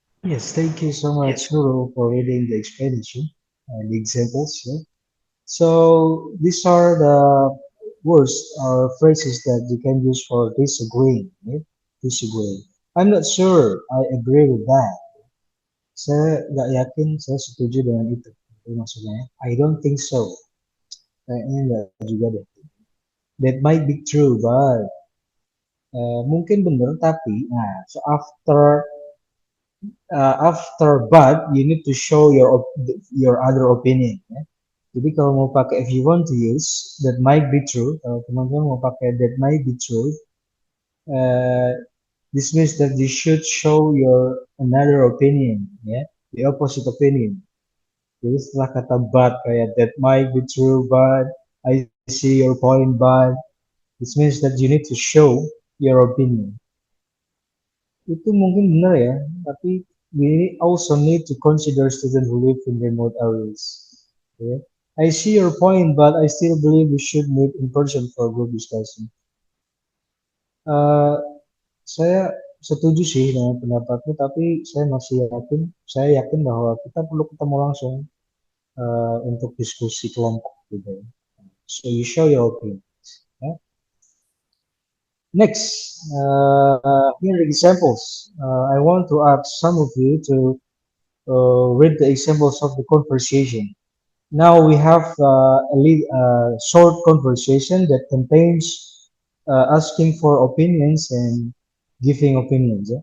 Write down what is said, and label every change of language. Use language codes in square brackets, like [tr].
[en] Yes, thank you so much, Guru, for reading the explanation and the examples. Yeah. So these are the words or phrases that you can use for disagreeing. Yeah? Disagreeing. I'm not sure I agree with that. [id] Saya nggak yakin saya setuju dengan itu. Itu maksudnya. [en] I don't think so. [id] Kayaknya nggak juga deh. [en] That might be true, but [id] mungkin benar tapi nah [en] so after but you need to show your other opinion ya. [id] Jadi kalau mau pakai [en] if you want to use that might be true, [id] kalau teman-teman mau pakai [en] that might be true, uh, this means that you should show your another opinion ya, the opposite opinion. [id] Jadi setelah kata [en] but kayak that might be true but I see your point but this means that you need to show your opinion. [id] Itu mungkin benar ya, tapi [en] we also need to consider students who live in remote areas. Okay? I see your point, but I still believe we should meet in person for group discussion. [id] Uh, saya setuju sih dengan pendapatmu, tapi saya yakin bahwa kita perlu ketemu langsung untuk diskusi kelompok gitu. [en] So you show your opinion. Yeah? Next, here are examples. I want to ask some of you to read the examples of the conversation. Now we have a short conversation that contains asking for opinions and giving opinions. Yeah?